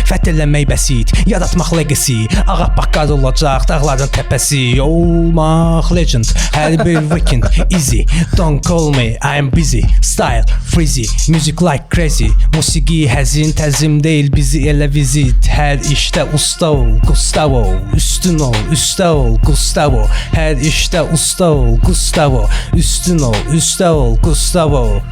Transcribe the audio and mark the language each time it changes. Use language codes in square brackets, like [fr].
[az] Fəth eləmək bəsit, yaratmaq legacy. Ağappaq olacaq dağların təpəsi. Olmaq legend, hər bir [en] weekend easy. Don't call me, I'm busy. Style freezy, music like crazy. [az] Musiqi həzin təzim deyil, bizi elə vizit. Hər işdə usta ol, Gustavo. Üstün ol, üstə ol, Gustavo. Hər işdə usta ol, Gustavo. Üstün ol, üstə ol, Gustavo.